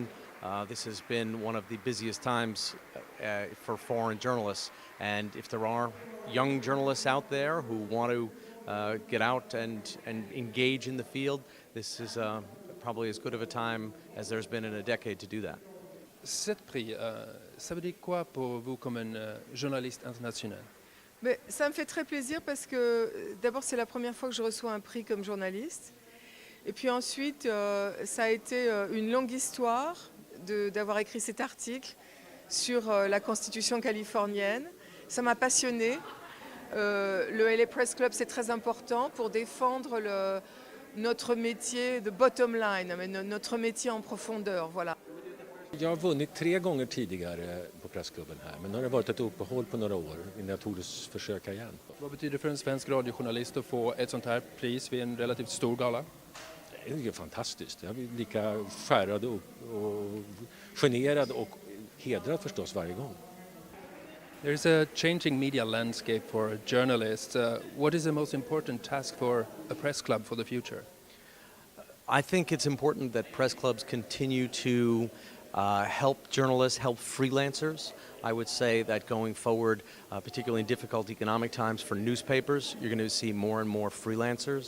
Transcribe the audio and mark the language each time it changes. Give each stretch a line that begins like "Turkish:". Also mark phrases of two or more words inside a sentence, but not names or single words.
English: This has been one of the busiest times for foreign journalists. And if there are young journalists out there who want to get out and engage in the field, this is probably as good of a time as there's been in a decade to do that.
French: Cet prix, ça veut dire quoi pour vous comme un journaliste international? Mais ça me fait très plaisir parce que d'abord c'est la première fois que je reçois un prix comme journaliste. Et puis ensuite, ça a été une longue histoire d'avoir écrit cet article sur la Constitution californienne. Ça m'a passionnée. Le LA Press Club, c'est très important pour défendre notre métier de
English: bottom line,
French: notre métier en profondeur. Voilà.
Swedish: Jag har vunnit 3 gånger tidigare på pressklubben här, men nu har det varit ett uppehåll på några år innan jag tog försöka igen. Vad betyder det för en svensk radiojournalist att få ett sånt här pris vid en relativt stor gala? Det är ju fantastiskt. Jag blir lika skärrad och generad och hedrad förstås varje gång.
English: There is a changing media landscape for journalists. What is the most important task for a press club for the future? I think it's important that press clubs continue to help journalists, help freelancers. I would say that going forward, particularly in difficult economic times for newspapers, you're going to see more and more freelancers.